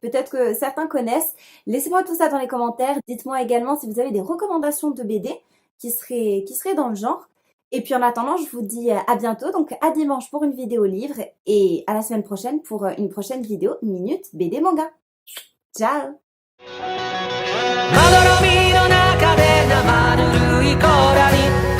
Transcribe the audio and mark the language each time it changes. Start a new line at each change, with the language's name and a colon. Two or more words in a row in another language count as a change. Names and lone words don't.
French: Peut-être que certains connaissent. Laissez-moi tout ça dans les commentaires. Dites-moi également si vous avez des recommandations de BD qui seraient dans le genre. Et puis en attendant, je vous dis à bientôt, donc à dimanche pour une vidéo livre et à la semaine prochaine pour une prochaine vidéo Minute BD Manga. Ciao!
Japanese: まどろみの中で生ぬるいコーラに